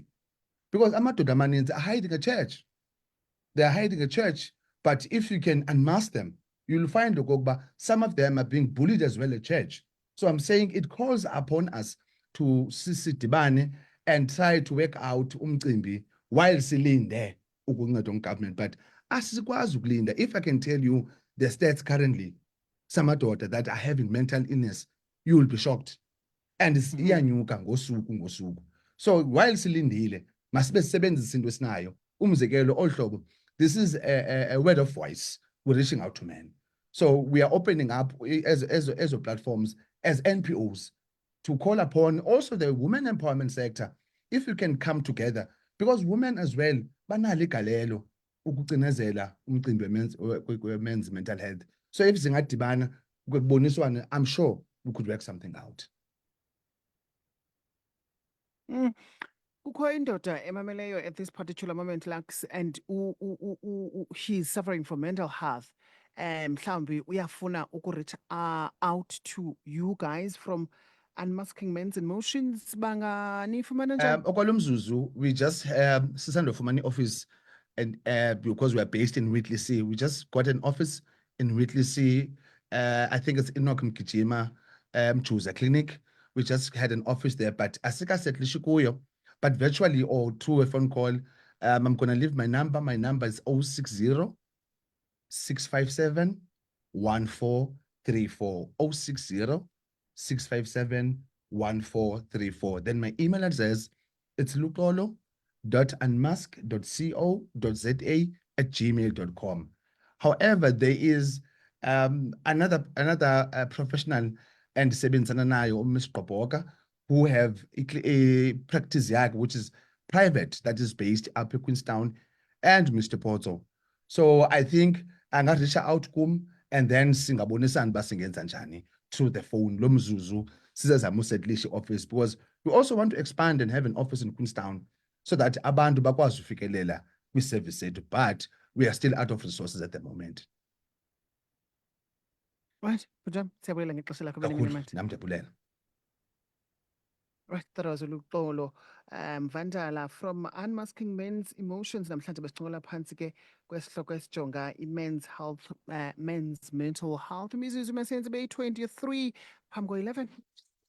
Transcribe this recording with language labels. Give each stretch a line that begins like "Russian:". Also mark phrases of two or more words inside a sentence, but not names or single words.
English: Because
Xhosa: amadoda amaninzi
English: are hiding a church. They are hiding a church, but if you can unmask them, you'll find okokuba some of them are being bullied as well at church. So I'm saying it calls upon us to sidibane and try to work out umcimbi while
Xhosa: silinde ukuncedwa
English: government.
Xhosa: But asikwazi ukulinda.
English: If I can tell you the stats currently, some amadoda that are having mental illness, you will be shocked. And it's
Xhosa: iyanyuka ngosuku. So while silindile, masibe sisebenzisa into esinayo. Umzekelo ohlobo,
English: this is a word of voice. We're reaching out to men. So we are opening up as platforms, as NPOs, to call upon also the women empowerment sector, if you can come together, because women as well,
Xhosa: banalo igalelo ukucinezela umcimbi
English: men's mental health. So if
Xhosa: zingadibana kuboniswana,
English: I'm sure we could work something out.
Xhosa: Kukho indoda emameleyo
English: at this particular moment, Lux, and she's suffering from mental health.
Xhosa: Mhlawumbi uyafuna
English: reach out to you guys
Xhosa: from Unmasking Men's Emotions. Banganifumana njani? Okwalomzuzu,
English: we just sisandofumana office, and because we are based in Whitley, we just got an office in Whitley. I think it's Enoch Mkijima Chuza Clinic. We just had an office there, but
Xhosa: asika setlishi kuyo,
English: but virtually or through a phone call. I'm gonna leave my number. My number is 060 657 1434. 060 657 1434. Then my email address, it's luxolo.unmask.co.za gmail.com. However, there is another professional and
Xhosa: sebenzana nayo
English: Ms. Gqoboka, who have a practice yakhe which is private, that is based up in Queenstown, and Mr. Poto. So I think angareach out kum and then
Xhosa: singabonisana basingenza njani
English: through the phone
Xhosa: lo mzuzu sizezama usetlisha
English: office, because we also want to expand and have an office in Queenstown so that
Xhosa: abantu bakwazi ufikelela kwi-service sethu,
English: but we are still out of resources at the moment. Right,
Xhosa: Bujam, siyabulela ngexesha lakho Benny Kakhulu, Mnimati. nam ndiyabulela.
English: Right, that was Luxolo Mvandala from Unmasking Men's Emotions.
Xhosa: Namhlanje besincokola phansi ke kwesihloko esijonga i-
English: men's health, men's mental health.
Xhosa: Imizuzu masenze beyi-23 phambi ko-11.